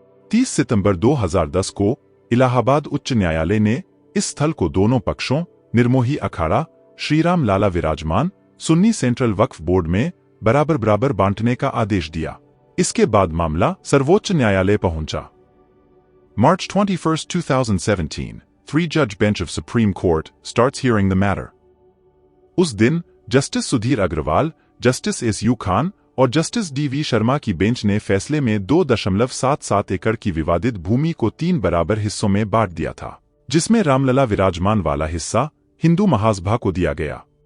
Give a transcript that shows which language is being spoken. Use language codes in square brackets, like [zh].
[hi] 30 सितंबर 2010 को इलाहाबाद उच्च न्यायालय ने इस स्थल को दोनों पक्षों निर्मोही अखाड़ा, श्रीराम लाला विराजमान, सुन्नी सेंट्रल वक्फ बोर्ड में बराबर बराबर बांटने का आदेश दिया। इसके बाद मामला सर्वोच्च न्यायालय पहुंचा। [en] March 21, 2017, 3-judge bench of Supreme Court starts hearing the matter. [hi] उस दिन justice Sudhir Agarwal, justice SU Khan और जस्टिस DV शर्मा की बेंच ने फैसले में 2.77 एकड़ की विवादित भूमि को 3 बराबर हिस्सों में बांट दिया था, जिसमें रामलला विराजमान वाला हिस्सा हिंदू महासभा को दिया गया।